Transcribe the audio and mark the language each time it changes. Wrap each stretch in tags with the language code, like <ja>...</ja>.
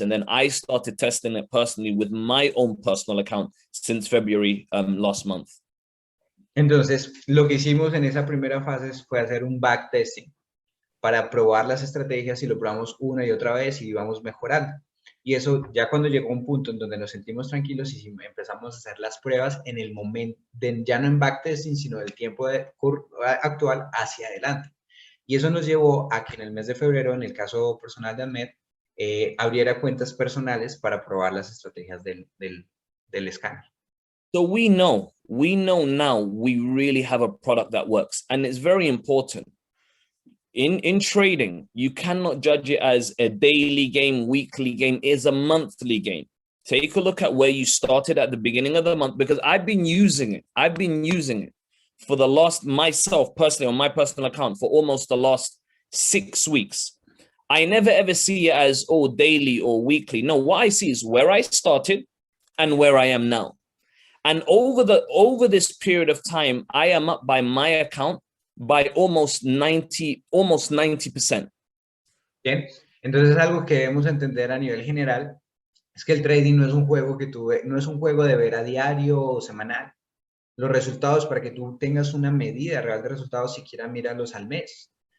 <en>And then I started testing it personally with my own personal account since February last month.</en> <es>Entonces, lo que hicimos en esa primera fase fue hacer un backtesting para probar las estrategias y lo probamos una y otra vez y íbamos mejorando. Y eso ya cuando llegó un punto en donde nos sentimos tranquilos y empezamos a hacer las pruebas en el momento, ya no en backtesting, sino del tiempo actual hacia adelante. Y eso nos llevó a que en el mes de febrero, en el caso personal de Ahmed, abriera cuentas personales para probar las estrategias del escáner.</es> <en>So we know now we really have a product that works. And it's very important. In trading, you cannot judge it as a daily game, weekly game. It's a monthly game. Take a look at where you started at the beginning of the month, because I've been using it. I've been using it for the last, myself personally, on my personal account for almost the last 6 weeks. I never ever see it as, oh, daily or weekly. No, what I see is where I started and where I am now. And over this period of time, I am up by my account by almost 90%.</en> <es>Bien, entonces algo que debemos entender a nivel general es que el trading no es un juego no es un juego de ver a diario o semanal. Los resultados, para que tú tengas una medida real de resultados, siquiera míralos al mes.</es>